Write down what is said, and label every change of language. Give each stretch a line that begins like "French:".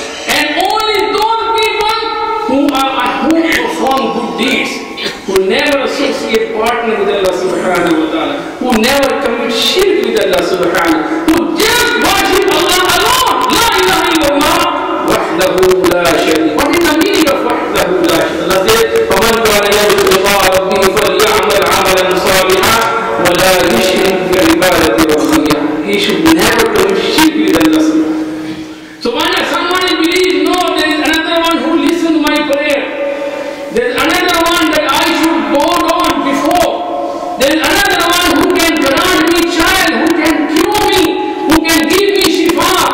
English: And only those people who perform good deeds, who never associate partner with Allah subhanahu wa ta'ala, who never commit shirk with Allah subhanahu, who just worship Allah alone.
Arabic: La ilaha illallah wahdahu la sharika.
English: What is the meaning of
Arabic: wahdahu la sharika?
English: Allah says,
Arabic: فَمَنْ كَانَ يَرْجُو لِقَاءَ رَبِّهِ فَلْيَعْمَلْ عَمَلًا صَالِحًا وَلَا يُشْرِكْ بِعِبَادَةِ رَبِّهِ.
English: He should never commit shirk with Allah subhanahu. So when someone believes, no, there is another one who listens to my prayer. There is another one that I should bow down before. There is another one who can grant me child, who can cure me, who can give me shifa.